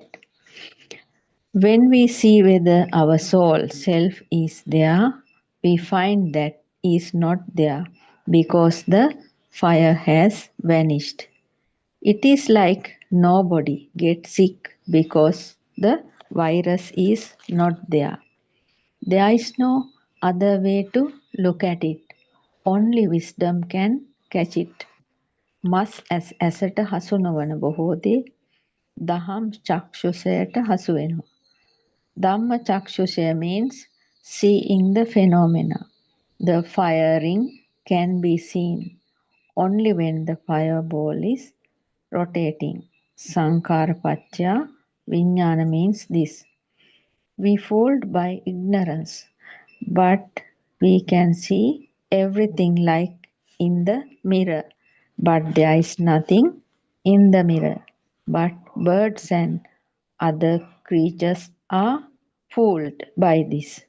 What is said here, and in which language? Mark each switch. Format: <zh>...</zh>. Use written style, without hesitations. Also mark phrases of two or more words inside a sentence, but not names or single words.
<en>When we see whether our soul, self is there, we find that is not there because the fire has vanished. It is like nobody gets sick because the virus is not there. There is no other way to look at it. Only wisdom can catch it.</en> <si>මස් ඇසට හසු නොවන බොහෝ දේ දහම් චක්ෂුෂයට හසු වෙනවා.</si> <pi>Dhamma chakshusha</pi> <en>means seeing the phenomena. The firing can be seen only when the fireball is rotating.</en> <pi>Sankara paccaya vijnana</pi> <en>means this. We fooled by ignorance, but we can see everything like in the mirror. But there is nothing in the mirror. But birds and other creatures are fooled by this.</en>